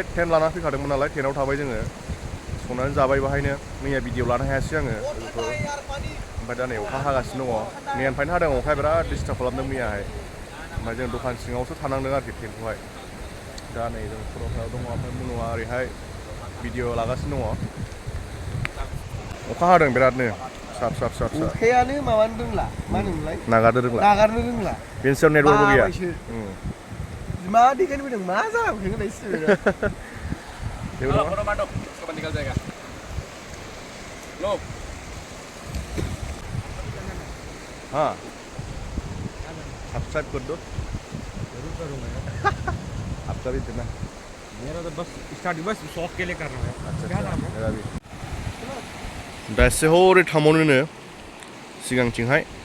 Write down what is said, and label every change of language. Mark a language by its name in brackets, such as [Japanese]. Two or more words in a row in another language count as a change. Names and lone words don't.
[Bodo] टेन्ट लानानै फैखादोंमोन नालाय टेन्टआव थाबाय जोङो संनानै जाबाय बाहायनो मैया भिडिअ लानो हायासै आङो ओमफ्राय दा नै अखा हागासिनो दङ मैयानिफ्रायनो हादों अखाया बिराद डिस्टार्ब खालामदों मैयाहाय ओमफ्राय जों दखान सिङावसो थानांदों आरोखि टेन्टखौहाय दा नै जों सरलपारायाव दङ ओमफ्राय मुनुआ ओरैहाय भिडिअ लागासिनो दङ अखा हादों बिरादनो फिसा अखायानो माबानो रोंला मा होनोमोनलाय नागारनो रोंला बेनि सायाव नेटवर्कबो गैया मा देखायनो फैदों मा जाबोखो होननायसो [Hindi] हाँ सब्सक्राइब कर दो जरूर करूँगा यार आपका भी देना मेरा तो बस स्टार्टिंग बस शौक के लिए कर रहा हूँ क्या नाम है मेरा भी [Bodo] दा एसे हरै थांबावनोनो सिगांथिंहाय